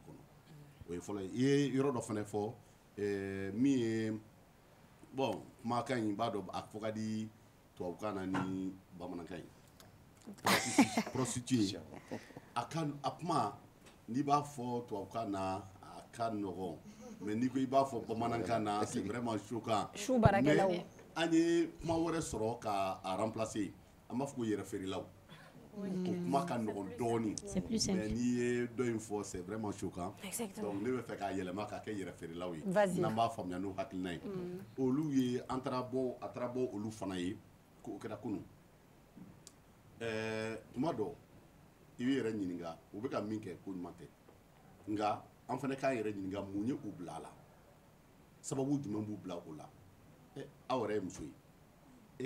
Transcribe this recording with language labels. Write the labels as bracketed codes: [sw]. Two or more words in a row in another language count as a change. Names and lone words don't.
[bm] kɔnɔ o ye fɔlɔ ye i ye yɔrɔ dɔ fana fɔ min ye bon kumakan in b'a dɔn a fɔ ka di tubabukan na ni bamanankan ye prostituée a kuma n'i b'a fɔ tubabukan na a ka nɔgɔn mais n'i ko i b'a fɔ bamanankan na [fr] c'est vraiment choquant [bm] mais an ye kuma wɛrɛ sɔrɔ ka a remplacer an b'a fɔ ko yɛrɛ feerelaw o kuma ka nɔgɔn dɔɔnin mais n'i ye dɔ in fɔ [fr] c'est vraiment choquant [bm] donc ne bɛ fɛ k'a yɛlɛma k'a kɛ yɛrɛ feerelaw ye n'an b'a faamuya n'o hakilina ye olu ye a taara bɔ olu fana ye ko o kɛra kunun tuma dɔ i bɛ yɛrɛ ɲininka u bɛ ka min kɛ ko ɲuman tɛ nka an fana k'an yɛrɛ ɲininka mun ye u bila a la sababu jumɛn b'u bila o la aw yɛrɛ ye muso ye e